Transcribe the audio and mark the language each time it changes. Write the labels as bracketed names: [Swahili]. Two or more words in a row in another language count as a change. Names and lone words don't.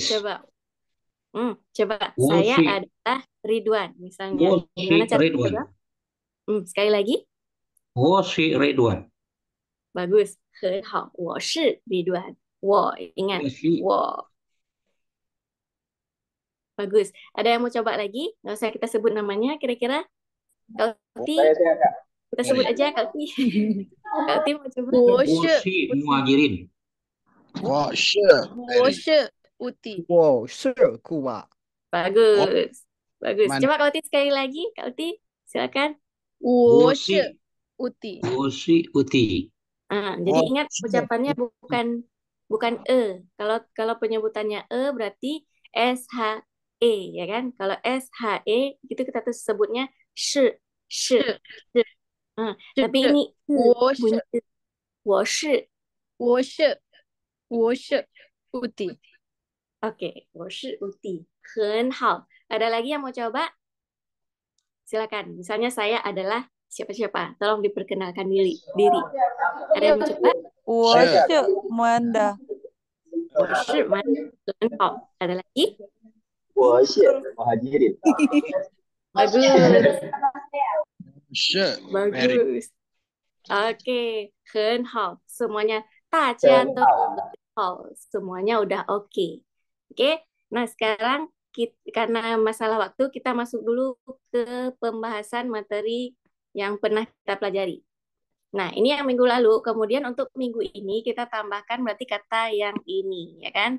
[Indonesian] coba. Coba [Chinese] 我 [Indonesian] saya [Chinese] 是 [Indonesian] adalah Ridwan misalnya. [Chinese] 我 [Indonesian] Gimana [Chinese] 是 [Indonesian] cara Ridwan， coba? Sekali lagi. [Chinese] 我是 Ridwan， [Indonesian] Bagus, [Chinese] 很好。我是 Ridwan. 我 ingat 我是，我. [Indonesian] Bagus. Ada yang mau coba lagi? Nggak usah kita sebut namanya kira-kira. Kak Uti, Saya Kak. kita sebut aja Kak Uti. Kak Uti mau coba? [Chinese] 我是是 Muhajirin，我是我是Uti. 我是库瓦， [Indonesian] Bagus. Bagus. Man- Coba Kak Uti sekali lagi. Kak Uti, silakan. [Chinese] 我我是是 Uti. 我是 Uti， [Indonesian] Jadi Oh, ingat ucapannya bukan Kalau penyebutannya berarti SHE, ya kan? Kalau SHE itu kita tuh sebutnya shi. [Chinese] 是 [Indonesian] Tapi [Chinese] 是 [Indonesian] ini [Chinese] 我 [Indonesian] bunyi [Chinese] 是我是我是 Uti. Oke, 我是 Uti. 很好. [Indonesian] Ada lagi yang mau coba? Silakan. Misalnya saya adalah siapa-siapa. Tolong diperkenalkan diri. Ada yang mau coba? [Chinese] 我是 Manda. 我是蛮很好. [Indonesian] Ada lagi? [Chinese] 我是 Muhajirin. [Indonesian] Bagus. [Chinese] 是 [Indonesian] Bagus. Oke, [Chinese] 很好. Semuanya 大家都很好. [Indonesian] Semuanya udah oke. Oke. Nah, sekarang karena masalah waktu kita masuk dulu ke pembahasan materi yang pernah kita pelajari. Nah, ini yang minggu lalu. Kemudian untuk minggu ini kita tambahkan berarti kata yang ini, ya kan?